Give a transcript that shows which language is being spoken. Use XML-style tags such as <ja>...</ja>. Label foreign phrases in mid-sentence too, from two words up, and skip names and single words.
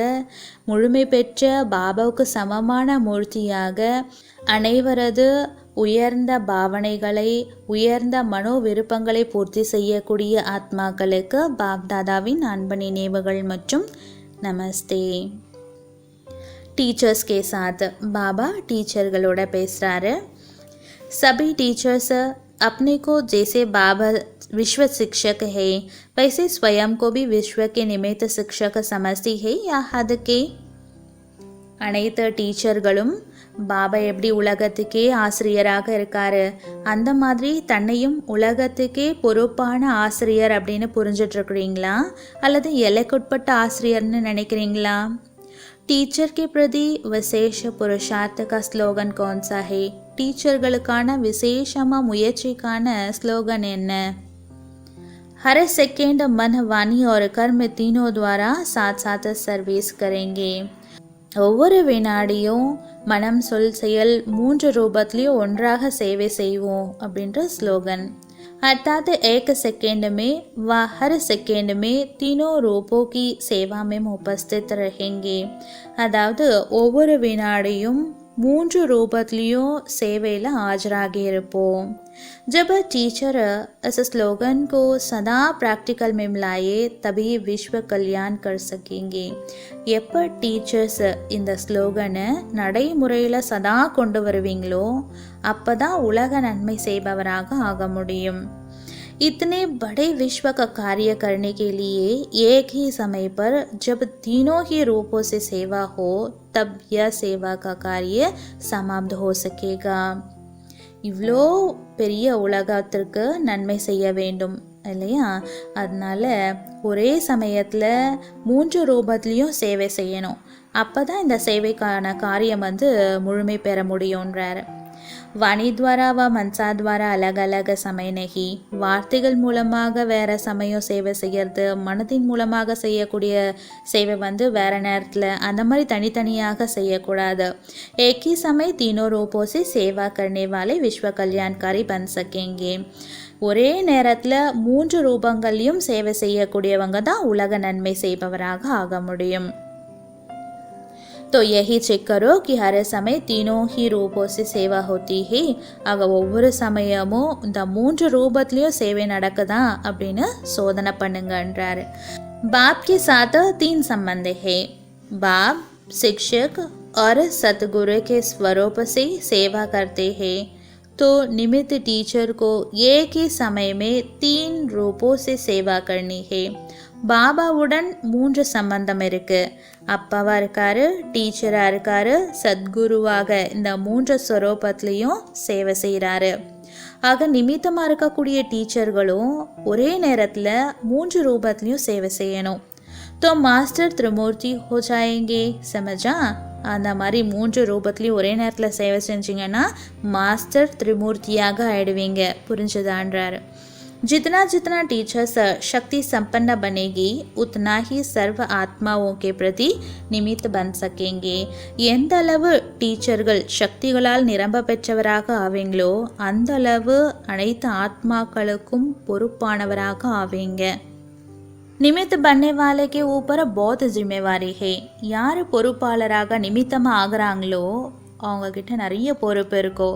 <ta>முழுமை பெற்ற பாபாவுக்கு சமமான மூர்த்தியாக, அனைவரது உயர்ந்த பாவனைகளை, உயர்ந்த மனோ விருப்பங்களை பூர்த்தி செய்யக்கூடிய ஆத்மாக்களுக்கு பாப்தாதாவின் அன்பு நினைவுகள் மற்றும் நமஸ்தே.</ta> <hi>टीचर्स के साथ बाबा</hi> <ta>टीचरகளோட பேசுகிறாரு.</ta> <hi>सभी टीचर्स अपने को जैसे बाबा विश्व शिक्षक है वैसे स्वयं को भी विश्व के निमित्त शिक्षक समझती है या हद के.</hi> <ta>அனைத்து டீச்சர்களும் பாபா எப்படி உலகத்துக்கே ஆசிரியராக இருக்காரு, அந்த மாதிரி தன்னையும் உலகத்துக்கே பொறுப்பான ஆசிரியர் அப்படின்னு புரிஞ்சிட்ருக்குறீங்களா, அல்லது எல்லைக்குட்பட்ட ஆசிரியர்னு நினைக்கிறீங்களா?</ta> <hi>टीचर के प्रति विशेष पुरुषार्थ का स्लोगन कौन सा है?</hi> <ta>டீச்சர்களுக்கான விசேஷமாக முயற்சிக்கான ஸ்லோகன் என்ன?</ta> <hi>हर सेकेंड मन वाणी और कर्म तीनों द्वारा साथ साथ सर्विस करेंगे.</hi> <ta>ஒவ்வொரு வினாடியும் மனம் சொல் செயல் 3 ரூபத்திலையும் ஒன்றாக சேவை செய்வோம் அப்படின்ற ஸ்லோகன்.</ta> <hi>अर्थात एक सेकेंड में व हर सेकेंड में तीनों रूपों की सेवा में उपस्थित रहेंगे.</hi> <ta>அதாவது ஒவ்வொரு வினாடியும் 3 ரூபத்திலையும் சேவையில் ஆஜராகி இருப்போம்.</ta> <hi>जब टीचर इस स्लोगन को सदा प्रैक्टिकल में मिलाए तभी विश्व कल्याण कर सकेंगे.</hi> <ta>எப்போ டீச்சர்ஸ் இந்த ஸ்லோகனை நடைமுறையில் சதா கொண்டு வருவீங்களோ அப்போ தான் உலக நன்மை செய்பவராக ஆக முடியும்.</ta> <hi>इतने बड़े विश्व का कार्य करने के लिए एक ही समय पर जब तीनों ही रूपों से सेवा हो तब यह सेवा का कार्य समाप्त हो सकेगा.</hi> <ta>இவ்வளோ பெரிய உலகத்திற்கு நன்மை செய்ய வேண்டும் இல்லையா, அதனால ஒரே சமயத்தில் 3 ரூபத்துலேயும் சேவை செய்யணும். அப்போ தான் இந்த சேவைக்கான காரியம் முழுமை பெற முடியுன்றார்.</ta> <hi>वाणी द्वारा व मंसा द्वारा अलग अलग समय नहीं.</hi> <ta>வார்த்தைகள் மூலமாக வேறு சமயம் சேவை செய்கிறது, மனதின் மூலமாக செய்யக்கூடிய சேவை வேறு நேரத்தில் அந்த மாதிரி தனித்தனியாக செய்யக்கூடாது.</ta> <hi>एक ही समय तीनों रूपों से सेवा करने वाले विश्व कल्याणकारी बन सकेंगे.</hi> <ta>ஒரே நேரத்தில் 3 ரூபங்களையும் சேவை செய்யக்கூடியவங்க தான் உலக நன்மை செய்பவராக ஆக முடியும்.</ta> <hi>तो यही चेक करो कि हर समय तीनों ही रूपों से सेवा होती है.</hi> <ta>ஆக ஒவ்வொரு சமயமும் இந்த 3 ரூபத்துலேயும் சேவை நடக்குதா அப்படின்னு சோதனை பண்ணுங்கன்றார்.</ta> <hi>बाप के साथ 3 संबंध है. बाप शिक्षक और सतगुरु के स्वरूप से सेवा करते हैं. तो निमित्त टीचर को एक ही समय में 3 रूपों से सेवा करनी है.</hi> <ta>பாபாவுடன் 3 சம்பந்தம் இருக்கு. அப்பாவா இருக்காரு, டீச்சரா இருக்காரு, சத்குருவாக இந்த 3 ஸ்வரூபத்திலையும் சேவை செய்கிறாரு. ஆக நிமித்தமாக இருக்கக்கூடிய டீச்சர்களும் ஒரே நேரத்தில் 3 ரூபத்துலையும் சேவை செய்யணும்.</ta> <hi>तो मास्टर त्रिमूर्ति हो जाएंगे. समझा?</hi> <ta>அந்த மாதிரி 3 ரூபத்துலையும் ஒரே நேரத்தில் சேவை செஞ்சிங்கன்னா மாஸ்டர் திரிமூர்த்தியாக ஆயிடுவீங்க. புரிஞ்சுதான்றாரு.</ta> <hi>जितना जितना टीचर्स शक्ति संपन्न बनेगी उतना ही सर्व आत्माओं के प्रति निमित्त बन सकेंगे.</hi> <ta>எந்த அளவு டீச்சர்கள் சக்திகளால் நிரம்ப பெற்றவராக ஆவீங்களோ அந்த அளவு அனைத்து ஆத்மாக்களுக்கும் பொறுப்பானவராக ஆவீங்க.</ta> <hi>நிமித்த बनने वाले के ऊपर बहुत जिम्मेवारी है.</hi> <ta>யார் பொறுப்பாளராக நிமித்தமாக ஆகிறாங்களோ அவங்கக்கிட்ட நிறைய பொறுப்பு இருக்கும்.</ta>